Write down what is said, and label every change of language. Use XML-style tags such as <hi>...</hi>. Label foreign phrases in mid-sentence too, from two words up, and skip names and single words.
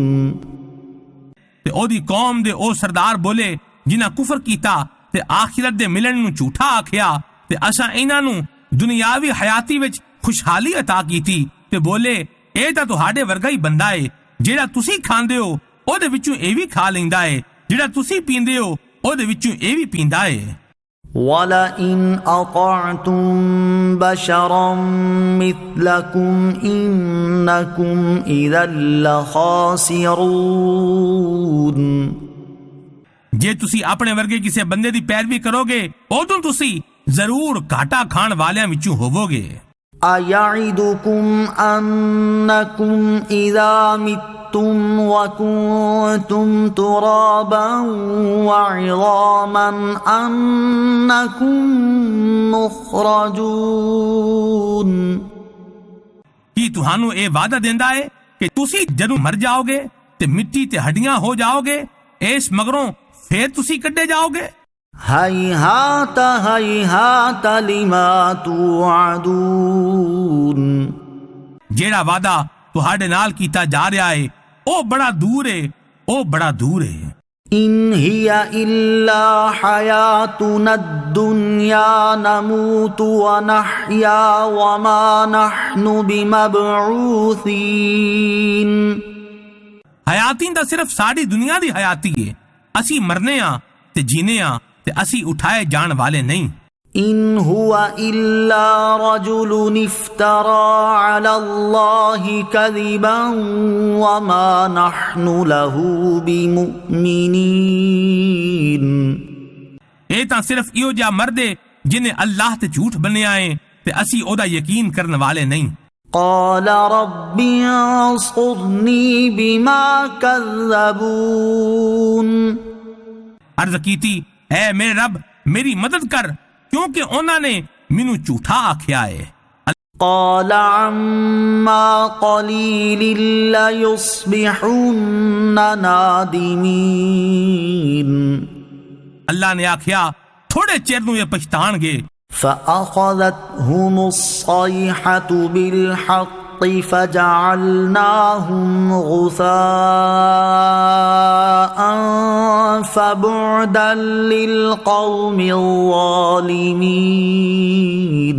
<pa>ਤੇ ਉਹਦੀ ਕੌਮ ਦੇ ਉਹ ਸਰਦਾਰ ਬੋਲੇ ਜਿਨ੍ਹਾਂ ਕੁਫਰ ਕੀਤਾ ਤੇ ਆਖਿਰਤ ਦੇ ਮਿਲਣ ਨੂੰ ਝੂਠਾ ਆਖਿਆ, ਤੇ ਅਸਾਂ ਇਹਨਾਂ ਨੂੰ ਦੁਨਿਆਵੀ ਹਯਾਤੀ ਵਿੱਚ ਖੁਸ਼ਹਾਲੀ عطا ਕੀਤੀ, ਤੇ ਬੋਲੇ ਇਹ ਤਾਂ ਤੁਹਾਡੇ ਵਰਗਾ ਹੀ ਬੰਦਾ ਏ, ਜਿਹੜਾ ਤੁਸੀਂ ਖਾਂਦੇ ਹੋ ਉਹਦੇ ਵਿੱਚੋਂ ਇਹ ਵੀ ਖਾ ਲੈਂਦਾ ਏ, ਜਿਹੜਾ ਤੁਸੀਂ ਪੀਂਦੇ ਹੋ ਉਹਦੇ ਵਿੱਚੋਂ ਇਹ ਵੀ ਪੀਂਦਾ ਏ।</pa> <ar>وَلَئِنْ أَطَعْتُمْ بَشَرًا مِثْلَكُمْ إِنَّكُمْ إِذًا لَخَاسِرُونَ۔</ar> <pa>ਜੇ ਤੁਸੀਂ ਆਪਣੇ ਵਰਗੇ ਕਿਸੇ ਬੰਦੇ ਦੀ ਪੈਰਵੀ ਕਰੋਗੇ ਉਦੋਂ ਤੁਸੀਂ ਜ਼ਰੂਰ ਘਾਟਾ ਖਾਣ ਵਾਲਿਆਂ ਵਿੱਚੋਂ ਹੋਵੋਗੇ।</pa> <ar>أَيَعِدُكُمْ أَنَّكُمْ إِذَا مِتُّمْ وَكُنْتُمْ تُرَابًا وَعِظَامًا أَنَّكُمْ مُخْرَجُونَ۔</ar> <pa>ਕੀ ਤੁਹਾਨੂੰ ਇਹ ਵਾਅਦਾ ਦਿੰਦਾ ਹੈ ਕਿ ਤੁਸੀਂ ਜਦੋਂ ਮਰ ਜਾਓਗੇ ਤੇ ਮਿੱਟੀ ਤੇ ਹੱਡੀਆਂ ਹੋ ਜਾਓਗੇ, ਇਸ ਮਗਰੋਂ ਫੇਰ ਤੁਸੀਂ ਕੱਢੇ ਜਾਓਗੇ؟</pa> <ar>هيهات هيهات لما توعدون۔</ar> <pa>ਜਿਹੜਾ ਵਾਅਦਾ ਤੁਹਾਡੇ ਨਾਲ ਕੀਤਾ ਜਾ ਰਿਹਾ ਹੈ ਉਹ ਬੜਾ ਦੂਰ ਹੈ, ਉਹ ਬੜਾ ਦੂਰ ਹੈ।</pa> <ar>إن هي إلا حياتنا الدنيا نموت ونحيا وما نحن بمبعوثين۔</ar> <pa>ਹਯਾਤੀ ਤਾਂ ਸਿਰਫ ਸਾਡੀ ਦੁਨੀਆ ਦੀ ਹਯਾਤੀ ਹੈ, ਅਸੀਂ ਮਰਨੇ ਆ ਤੇ ਜੀਨੇ ਆ ਤੇ ਅਸੀਂ ਉਠਾਏ ਜਾਣ ਵਾਲੇ ਨਹੀਂ।</pa> <ar>إن هو إلا رجل افترى على الله كذبا وما نحن له بمؤمنين۔</ar> <pa>ਇਹ ਤਾਂ ਸਿਰਫ ਇਹੋ ਜਿਹਾ ਮਰਦ ਹੈ ਜਿਹਨੇ ਅੱਲਾਹ ਤੇ ਝੂਠ ਬੰਨਿਆ ਹੈ ਤੇ ਅਸੀਂ ਉਹਦਾ ਯਕੀਨ ਕਰਨ ਵਾਲੇ ਨਹੀਂ۔</pa> <ar>قال رب انصرني بما كذبون۔</ar> <pa>ਅਰਜ਼ ਕੀਤੀ, ਐ ਮੇਰੇ ਰੱਬ ਮੇਰੀ ਮਦਦ ਕਰ ਕਿਉਂਕਿ ਉਨ੍ਹਾਂ ਨੇ ਮੈਨੂੰ ਝੂਠਾ ਆਖਿਆ ਹੈ।</pa> <ar>قال عما قليل ليصبحن نادمين۔</ar> <pa>ਅੱਲਾਹ ਨੇ ਆਖਿਆ ਥੋੜ੍ਹੇ ਚਿਰ ਨੂੰ ਇਹ ਪਛਤਾਣਗੇ।</pa> <ar>فأخذتهم الصيحة بالحق فجعلناهم غثاء فبعدا للقوم الظالمين।</ar>